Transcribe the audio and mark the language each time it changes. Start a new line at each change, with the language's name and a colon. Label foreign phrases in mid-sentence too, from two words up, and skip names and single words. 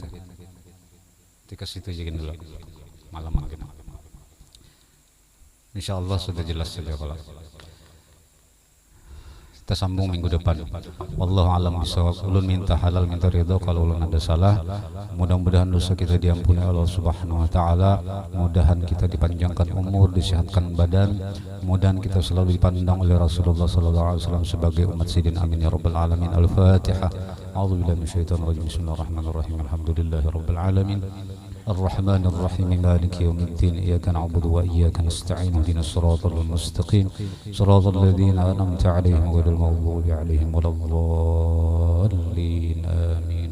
Indonesian: Dikasih itu aja dulu malam-malam.
Arabic: إن شاء الله
Indonesian: sudah jelas saja kalau kita sambung minggu depan.
Arabic: والله أعلم بالصواب.
Banjar: Ulun minta halal, minta ridho kalau ulun ada salah.
Indonesian: Mudah-mudahan dosa kita diampuni Allah
Arabic: سبحانه وتعالى.
Indonesian: Mudahan kita dipanjangkan umur, disehatkan badan. Mudahan kita selalu dipandang oleh Rasulullah
Arabic: صلى الله عليه وسلم
Indonesian: sebagai umat Sayyidin
Arabic: آمين يا رب العالمين.
Indonesian: Al-Fatihah.
Arabic: أعوذ بالله من الشيطان الرجيم. بسم الله الرحمن الرحيم. الحمد لله رب العالمين. الرحمن الرحيم مالك يوم الدين إياك نعبد وإياك نستعين اهدنا الصراط المستقيم صراط الذين أنعمت عليهم غير المغضوب عليهم ولا الضالين آمين.